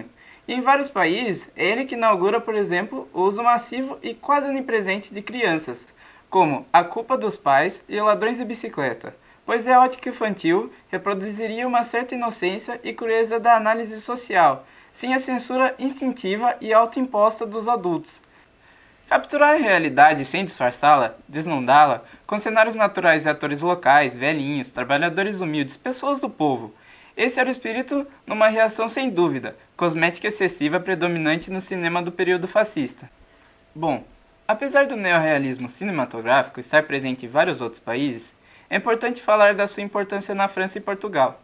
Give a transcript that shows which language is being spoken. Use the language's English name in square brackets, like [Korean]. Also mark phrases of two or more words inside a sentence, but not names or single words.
[Portuguese] E em vários países, é ele que inaugura, por exemplo, o uso massivo e quase onipresente de crianças, como A Culpa dos Pais e Ladrões de Bicicleta, pois a ótica infantil reproduziria uma certa inocência e crueza da análise social, sem a censura instintiva e autoimposta dos adultos. Capturar a realidade sem disfarçá-la, desnudá-la, com cenários naturais e atores locais, velhinhos, trabalhadores humildes, pessoas do povo. Esse era o espírito numa reação sem dúvida, cosmética excessiva predominante no cinema do período fascista. Bom, apesar do neorrealismo cinematográfico estar presente em vários outros países, é importante falar da sua importância na França e Portugal.